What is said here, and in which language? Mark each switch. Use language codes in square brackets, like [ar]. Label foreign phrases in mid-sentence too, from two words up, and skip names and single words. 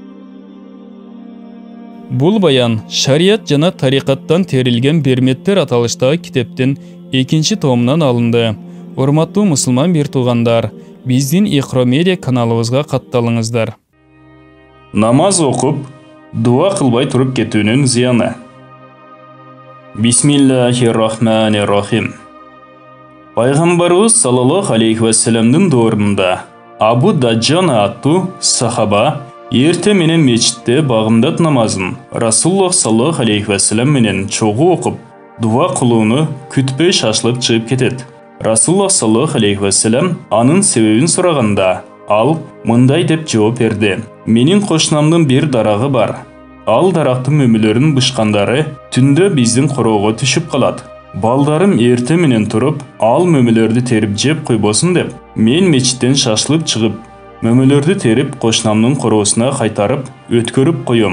[ky] Бул баян шарият жана тарикаттан терилген берметтер аталыштагы китептин 2-чи томунан алынды. Урматтуу мусулман бир туугандар, биздин Иqro Media каналыбызга катталыңыздар. Намаз окуп, дуа кылбай туруп кетүүнүн зыяны. Бисмиллахир-рахманир-рахим. Пайгамбарыбыз саллаллаху алейхи вассаламдын доорунда Абу Даджана аттуу сахаба эрте менен мечитте багымдат намазын Расулуллах саллаллаху алейхи вассалам менен чогуу окуп, дуа кылууну күтпөй шашылып чыгып кетет. Расулуллах саллаллаху алейхи вассалам анын себебин сураганда, ал мындай деп жооп берди: "Менин кошунамдын бир дарагы бар. Ал дарактын мөмөлөрүн бышкандары түндө биздин короого түшүп калат. Балдарым эрте менен туруп, ал мөмөлөрдү терип жеп койбосун деп, мен мечиттен шашылып чыгып, мөмөлөрдү терип кошунамдын короосуна кайтарып, өткөрүп коем."